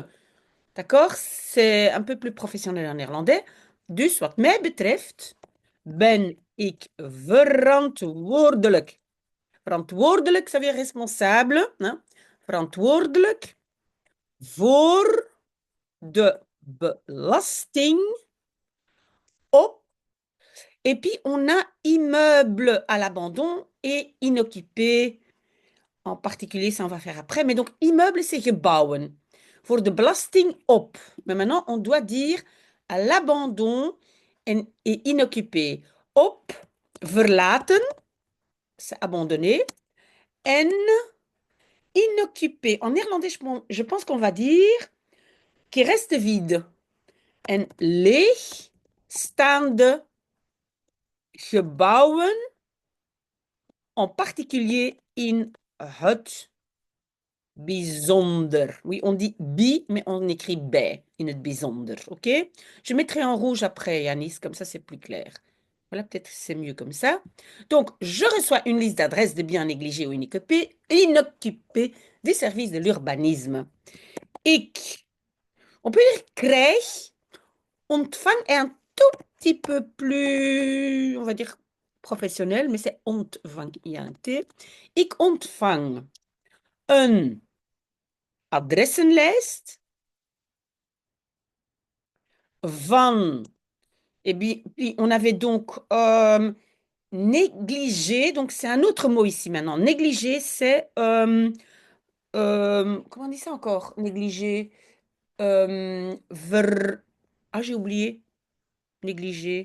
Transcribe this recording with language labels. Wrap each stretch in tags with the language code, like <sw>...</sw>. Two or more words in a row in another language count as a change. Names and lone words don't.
<fr>D'accord? C'est un peu plus professionnel en néerlandais.</fr> <nl>Dus wat mij betreft ben ik verantwoordelijk. Verantwoordelijk,</nl> <fr>ça veut dire responsable. Hein?</fr> <nl>Verantwoordelijk voor de belasting op.</nl> <fr>Et puis, on a immeuble à l'abandon et inoccupé. En particulier, ça on va faire après. Mais donc, immeuble, c'est gebouwen.</fr> <nl>Voor de belasting op.</nl> <fr>Mais maintenant, on doit dire à l'abandon et inoccupé.</fr> <nl>Op, verlaten,</nl> <fr>c'est abandonné. En, inoccupé. En néerlandais, je pense qu'on va dire qui reste vide.</fr> <nl>En leeg staande gebouwen,</nl> <fr>en particulier</fr> <nl>in het bijzonder.</nl> <fr>Oui, on dit bi, mais on écrit bij,</fr> <nl>in het bijzonder,</nl> <fr>ok? Je mettrai en rouge après, Yanis, comme ça c'est plus clair. Voilà, peut-être c'est mieux comme ça. Donc, je reçois une liste d'adresses de biens négligés ou inoccupés des services de l'urbanisme. Ik, on peut dire krijg, ontvang est un tout petit peu plus, on va dire, professionnel, mais c'est ontvang, il y a un T.</fr> <nl>Ik ontvang een adressenlijst van.</nl> <fr>Et puis, on avait donc négligé, donc c'est un autre mot ici maintenant. Négligé, c'est, comment on dit ça encore? Négligé, ah j'ai oublié, négligé.</fr>